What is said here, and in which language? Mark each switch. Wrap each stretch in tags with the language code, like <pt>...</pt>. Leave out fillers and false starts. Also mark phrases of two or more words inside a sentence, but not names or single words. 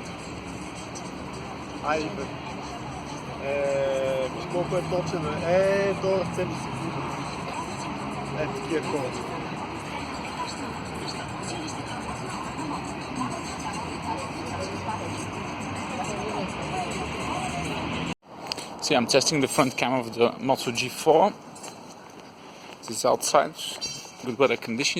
<bg>Айде бе. Виж колко е точен. То ръце ми се вижда. Такива хора.</bg> <en>See, I'm testing the front camera of the Moto G4. This is outside, good weather conditions.</en>